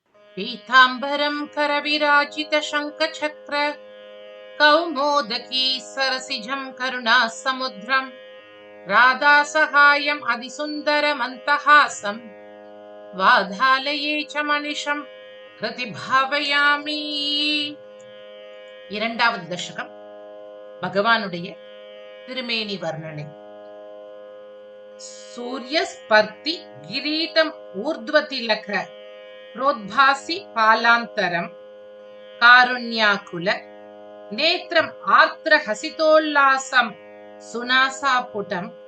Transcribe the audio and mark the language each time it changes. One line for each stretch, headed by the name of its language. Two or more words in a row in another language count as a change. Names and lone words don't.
Sanskrit: पीताम्बरं करविराजितशङ्खचक्र कौमोदकी सरसिजं करुणासमुद्रं राधासहायम् अधिसुन्दरमन्तहासं वाधालये च मनिषं प्रतिभावयामि.
Tamil: இரண்டாவது தசகம் பகவானுடைய திருமேனி வர்ணனை.
Sanskrit: सूर्यस्पर्ति किरीटम् ऊर्ध्वतिलक प्रोद्भासि पालान्तरम् कारुण्याकुल नेत्रम् आर्द्रहसितोल्लासम् सुनासापुटम्